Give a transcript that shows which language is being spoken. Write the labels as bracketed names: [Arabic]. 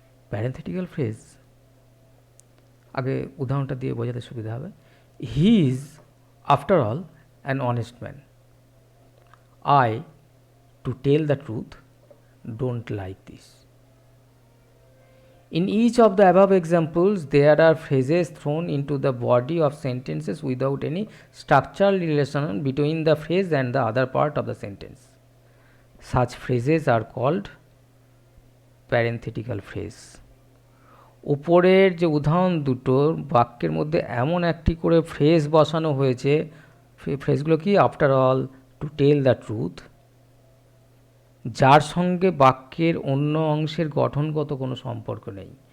[Bangla] প্যারেনথেটিক্যাল phrase আগে উদাহরণটা দিয়ে বোঝাতে সুবিধা হবে। [English] He is after all an honest man. I, to tell the truth, don't like this. In each of the above examples, there are phrases thrown into the body of sentences without any structural relation between the phrase and the other part of the sentence. Such phrases are called parenthetical phrase. [Bangla] উপরের যে উদাহরণ দুটো বাক্যের মধ্যে এমন একটি করে phrase বসানো হয়েছে, ফ্রেজগুলো কি? [English] after all, to tell the truth, [Bangla] যার সঙ্গে বাক্যের অন্য অংশের গঠনগত কোনো সম্পর্ক নেই।